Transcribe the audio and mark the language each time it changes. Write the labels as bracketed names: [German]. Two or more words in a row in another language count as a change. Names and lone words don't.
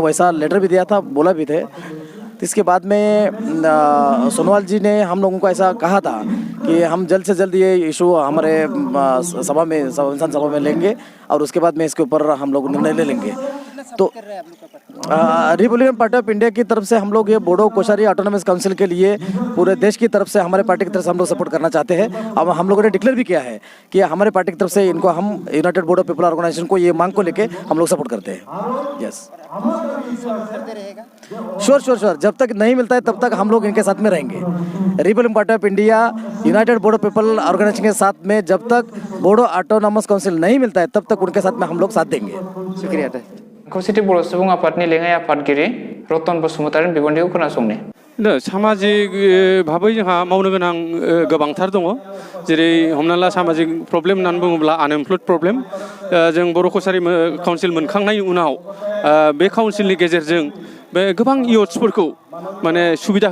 [Hindi] वैसा लेटर भी दिया था बोला भी थे तो इसके बाद में सोनोवाल जी ने हम लोगों को ऐसा कहा था कि हम जल्द से जल्द ये इशू हमारे सभा में संसद सभा में लेंगे और उसके बाद में इसके ऊपर हम लोग निर्णय ले लेंगे तो रिपब्लिकन पार्टी ऑफ इंडिया की तरफ से हम लोग ये बोडो कोशारी ऑटोनमस काउंसिल के लिए पूरे देश की तरफ से हमारे पार्टी की तरफ से हम लोग सपोर्ट करना चाहते हैं अब हम लोगों ने डिक्लेयर भी किया है कि हमारे पार्टी की तरफ से इनको हम यूनाइटेड बोडो पीपल ऑर्गेनाइजेशन को ये मांग को लेके हम लोग सपोर्ट करते हैं यस श्योर जब तक नहीं मिलता है तब तक हम लोग इनके साथ में रहेंगे रिपब्लिकन पार्टी ऑफ इंडिया यूनाइटेड बोडो पीपल ऑर्गेनाइजेशन के साथ में जब तक बोडो ऑटोनमस काउंसिल नहीं मिलता है तब तक उनके साथ में हम लोग साथ देंगे शुक्रिया [Bodo] खौसेथि बर' सुबुं आफादनि लेङाइ आफादगिरि रतन बसुमतारिनि बिबुंथिखौ खोनासंनि सामाजिक भाबै जोंहा मावनो गोनां गोबांथार दङ जेरै हमना ला सामाजिक प्रब्लेम होननानै बुङोब्ला [English] unemployed problem [Bodo] जों बर' कोसारि काउन्सिल मोनखांनायनि उनाव बे काउन्सिलनि गेजेरजों बे गोबां इयुथ्सफोरखौ माने सुबिदा